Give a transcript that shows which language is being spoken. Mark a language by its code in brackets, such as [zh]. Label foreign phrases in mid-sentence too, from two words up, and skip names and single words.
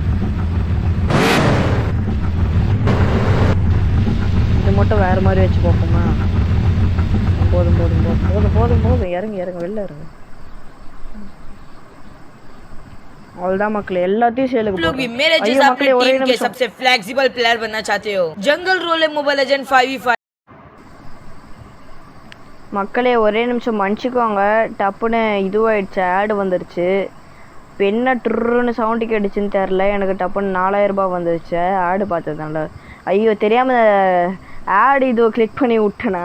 [ta] இது மட்டும் வேறு மாதிரி வச்சு பார்ப்போமா? போதும் போதும் போதும் போதும் போதும் போதும். இறங்க வெளில இறங்க. अवलदा मक्कले எல்லாத்தையும் சேலுக்கு போடு. [hi] मेरे जैसा अपने टीम के सबसे [en] flexible player [hi] बनना चाहते हो? [en] jungle role Mobile Legend 5v5 [ta] மக்களே ஒரே நிமிஷம் மன்னிச்சுக்கோங்க. டப்புன்னு இதுவாயிடுச்சு, ஆட் வந்துருச்சு. இப்போ என்ன ட்ருன்னு சவுண்டு கேட்டுச்சுன்னு தெரில. எனக்கு டப்புன்னு 4000 ரூபாய் வந்துருச்சு ஆடு பார்த்ததுனால. ஐயோ தெரியாமல் ஆடு இதுவை கிளிக் பண்ணி விட்டேனா.